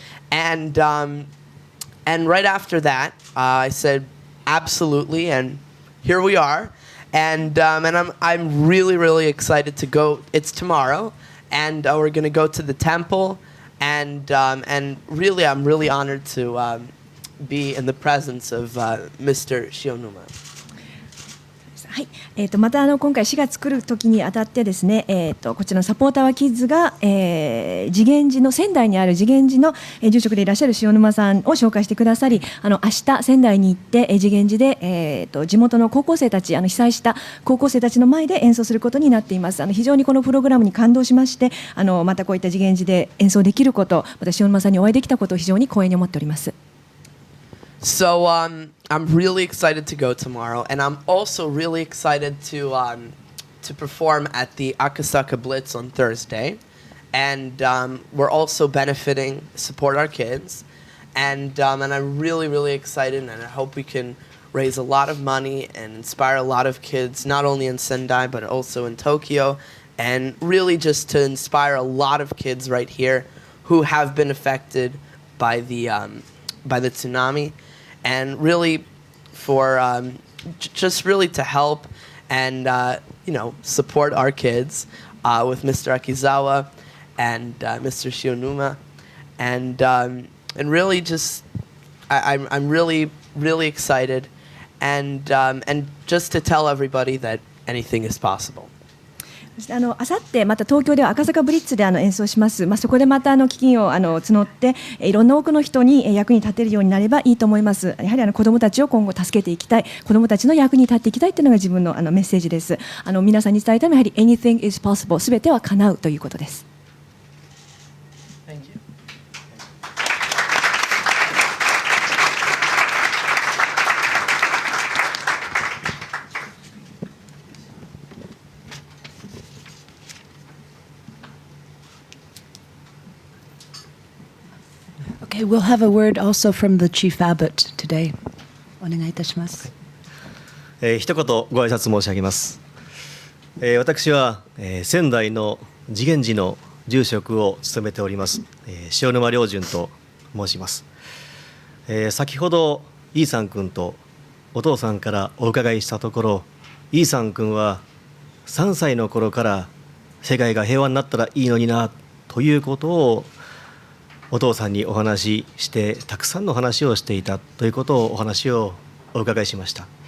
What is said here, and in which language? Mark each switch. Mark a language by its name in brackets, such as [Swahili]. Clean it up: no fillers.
[English] And right after that, I said absolutely, and here we are. And I'm really, really excited to go. It's tomorrow, and we're going to go to the temple, and really, I'm really honored to be in the presence of Mr. Shionuma. [Japanese] はい、また今回4月来る時にあたってですね、こちらのサポーターはキッズが、次元寺の仙台にある次元寺の、住職でいらっしゃる塩沼さんを紹介してくださり、明日仙台に行って、次元寺で、地元の高校生たち被災した高校生たちの前で演奏することになっています。非常にこのプログラムに感動しまして、またこういった次元寺で演奏できること、また塩沼さんにお会いできたことを非常に光栄に思っております。 [English] So I'm really excited to go tomorrow, and I'm also really excited to perform at the Akasaka Blitz on Thursday, and we're also benefiting Support Our Kids, and I'm really, really excited, and I hope we can raise a lot of money and inspire a lot of kids, not only in Sendai but also in Tokyo, and really just to inspire a lot of kids right here who have been affected by the tsunami. And really, for just really to help and support our kids with Mr. Akizawa and Mr. Shionuma, and really just I'm really, really excited, and just to tell everybody that anything is possible. [Japanese] あさってまた東京では赤坂ブリッツで演奏します。そこでまた基金を募っていろんな多くの人に役に立てるようになればいいと思います。やはり子どもたちを今後助けていきたい、子どもたちの役に立っていきたいというのが自分のメッセージです。皆さんに伝えたいのはやはり [English] anything is possible、 [Japanese] すべては叶うということです。 [English] Okay, we'll have a word also from the Chief Abbot today. [Japanese] お願いいたします。一言ご挨拶申し上げます。私は、仙台の次元寺の住職を務めております、塩沼良順と申します。先ほどイーサン君とお父さんからお伺いしたところ、イーサン君は3歳の頃から世界が平和になったらいいのになということをお父さんにお話しして、たくさんの話をしていたということをお話をお伺いしました。